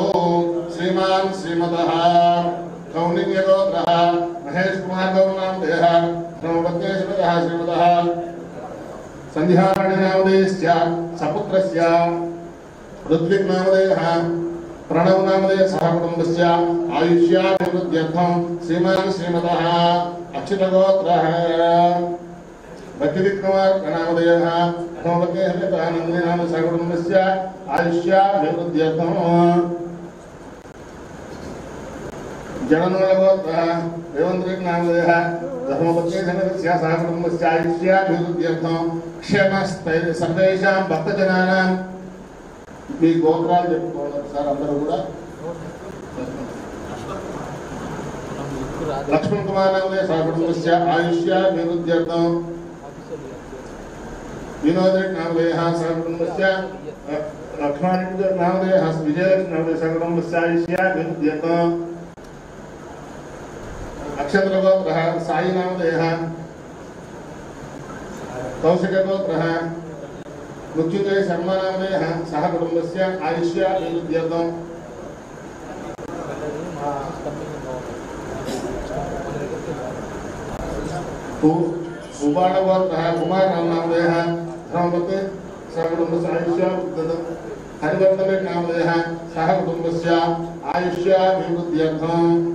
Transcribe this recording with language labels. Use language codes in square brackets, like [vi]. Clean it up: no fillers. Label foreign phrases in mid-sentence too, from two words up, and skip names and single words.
[sa] श्रीमान् श्रीमतः कौंडिन्यगोत्रः महेश कुमार गौनामधेयः ब्रह्मपत्नी श्रीमतः संध्याराणीनामधेयस्य सपुत्रस्य ऋत्विक्नामधेयः प्रणवनामधेयः सह कुटुम्बस्य आयुष्याभिवृद्ध्यर्थं श्रीमान् श्रीमतः अच्युतगोत्रः भक्तिविद कुमार नामधेयः ब्रह्मपत्नी श्रीमतः नन्दिनाम सह कुटुम्बस्य आयुष्याभिवृद्ध्यर्थं जननगोत्रः देवन्द्रिक नामधेयः धर्मपत्नी धनस्य सह कुटुम्बस्य आयुष्याभिवृद्ध्यर्थं क्षेमस्थैर्य सर्वेषां भक्तजनानां [te] మీ గోత్రాలు చెప్పుకోవాలి సార్ అందరూ కూడా [sa] లక్ష్మణ్ కుమార్ నామధేయ సహ కుటుంబस्य ఆయుష్యాభివృద్ధ్యర్థం వినోద్ నామధేయः సహ కుటుంబस्य లక్ష్మణ్ నామధేయः విజయలక్ష్మి నామధేయ సహ కుటుంబस्य ఆయుష్యాభివృద్ధ్యర్థం नक्षत्रगोत्रः साई नामधेयः कौशिकगोत्रः मृत्युंजय शर्मा नामधेयः सह कुटुम्बस्य आयुष्याभिवृद्ध्यर्थं उबाणगोत्रः कुमार नामधेयः धर्मपत्नी सह कुटुम्बस्य आयुष्याभिवृद्ध्यर्थं हरिवर्धन नामधेयः सह कुटुम्बस्य आयुष्याभिवृद्ध्यर्थं